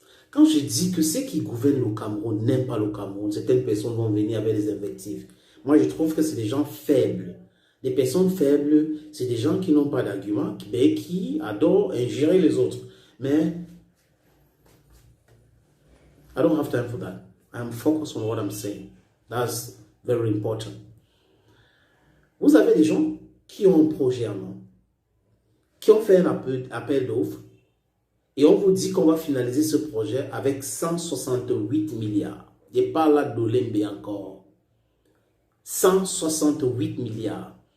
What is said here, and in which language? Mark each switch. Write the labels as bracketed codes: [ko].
[fr] Quand je dis que ceux qui gouvernent le Cameroun n'aiment pas le Cameroun, certaines personnes vont venir avec des invectives. Moi, je trouve que c'est des gens faibles. Des personnes faibles, c'est des gens qui n'ont pas d'arguments, mais qui adorent ingérer les autres. [en] Mais, I don't have time for that. I'm focused on what I'm saying. That's very important. [fr] Vous avez des gens qui ont un projet en main, qui ont fait un appel d'offres, et on vous dit qu'on va finaliser ce projet avec 168 milliards. Je parle là d'Olembe encore. 168 milliards.